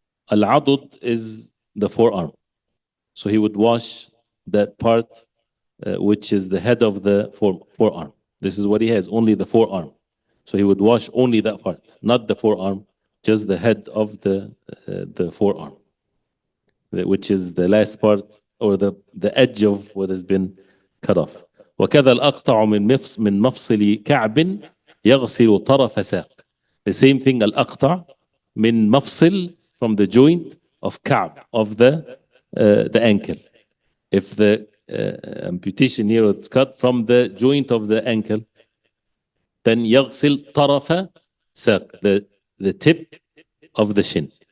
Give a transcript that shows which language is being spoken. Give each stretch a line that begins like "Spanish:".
English: Al-adud is the forearm. So he would wash that part which is the head of the forearm. This is what he has, only the forearm. So he would wash only that part, not the forearm, just the head of the forearm, which is the last part or the edge of what has been cut off.
Arabic: وكذا الأقطع من مفصل كعب يغسل طرف ساق.
English: The same thing,
Arabic: الأقطع من مفصل,
English: from the joint of كعب, of the ankle. If the amputation here is cut from the joint of the ankle, then
Arabic: يغسل طرف ساق,
English: the tip of the shin.